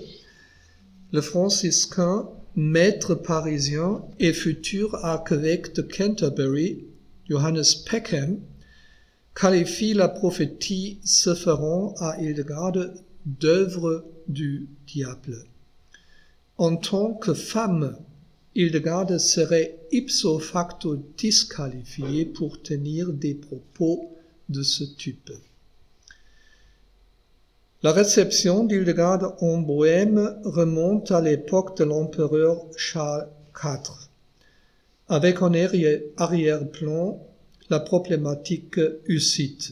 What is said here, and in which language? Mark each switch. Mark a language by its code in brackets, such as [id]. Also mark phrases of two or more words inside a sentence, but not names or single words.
[fr] Le franciscain, maître parisien et futur archevêque de Canterbury, Johannes Peckham, qualifie la prophétie se référant à Hildegarde d'œuvre du diable. En tant que femme, Hildegarde serait [la] ipso facto [fr] disqualifiée pour tenir des propos de ce type. La réception d'Hildegarde en Bohême remonte à l'époque de l'empereur Charles IV. Avec en arrière-plan la problématique hussite.